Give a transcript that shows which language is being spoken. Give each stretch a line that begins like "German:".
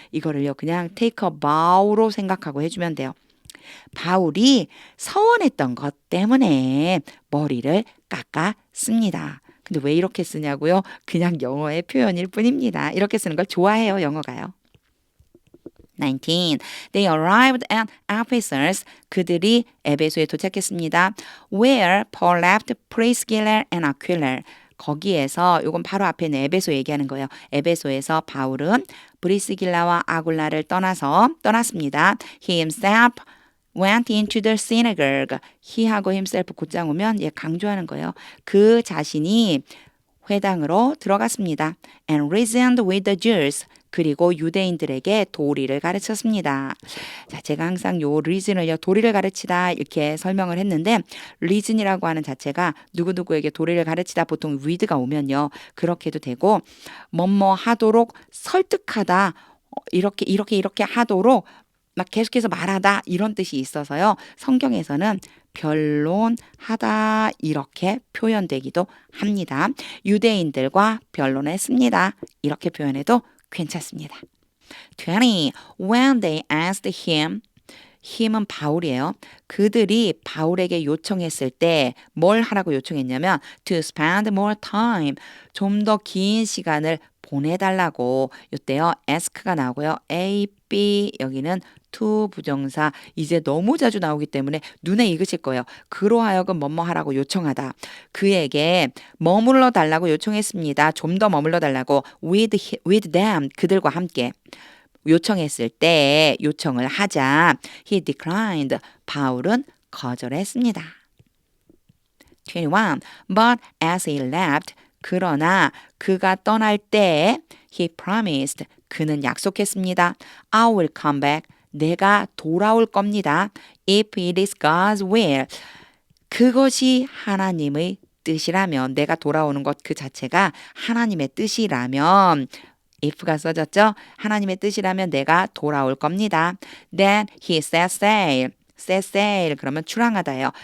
Korean: 이거를요 그냥
English: take a vow
Korean: 로 생각하고 해주면 돼요. 바울이 서원했던 것 때문에 머리를 깎았습니다. 근데 왜 이렇게 쓰냐고요? 그냥 영어의 표현일 뿐입니다. 이렇게 쓰는 걸 좋아해요 영어가요. 19.
English: They arrived at Ephesus.
Korean: 그들이 에베소에 도착했습니다.
English: Where Paul left Priscilla and Aquila.
Korean: 거기에서 이건 바로 앞에 있는 에베소 얘기하는 거예요. 에베소에서 바울은 브리스길라와 아굴라를 떠났습니다.
English: He himself went into the synagogue.
Korean: he하고 himself 곧장 오면 얘 강조하는 거예요. 그 자신이 회당으로 들어갔습니다.
English: And reasoned with the Jews.
Korean: 그리고 유대인들에게 도리를 가르쳤습니다. 자, 제가 항상 요 reason을요, 도리를 가르치다 이렇게 설명을 했는데 reason이라고 하는 자체가 누구누구에게 도리를 가르치다 보통 with가 오면요. 그렇게 해도 되고 뭐뭐 하도록 설득하다 이렇게 하도록 막 계속해서 말하다 이런 뜻이 있어서요. 성경에서는 변론하다 이렇게 표현되기도 합니다. 유대인들과 변론했습니다. 이렇게 표현해도 괜찮습니다. 20.
English: When they asked him, him은
Korean: 바울이에요. 그들이 바울에게 요청했을 때 뭘 하라고 요청했냐면
English: to spend more time,
Korean: 좀 더 긴 시간을 보내달라고. 이때요 ask가 나오고요. A, B 여기는 to 부정사 이제 너무 자주 나오기 때문에 눈에 익으실 거예요. 그로 하여금 뭐뭐 하라고 요청하다. 그에게 머물러 달라고 요청했습니다. 좀 더 머물러 달라고
English: with them
Korean: 그들과 함께 요청했을 때 요청을 하자
English: he declined
Korean: 바울은 거절했습니다. 21.
English: But as he left
Korean: 그러나 그가 떠날 때
English: he promised
Korean: 그는 약속했습니다.
English: I will come back
Korean: 내가 돌아올 겁니다.
English: If it is God's will.
Korean: 그것이 하나님의 뜻이라면 내가 돌아오는 것 그 자체가 하나님의 뜻이라면 if가 써졌죠? 하나님의 뜻이라면 내가 돌아올 겁니다.
English: Then he set sail.
Korean: 그러면 출항하다예요.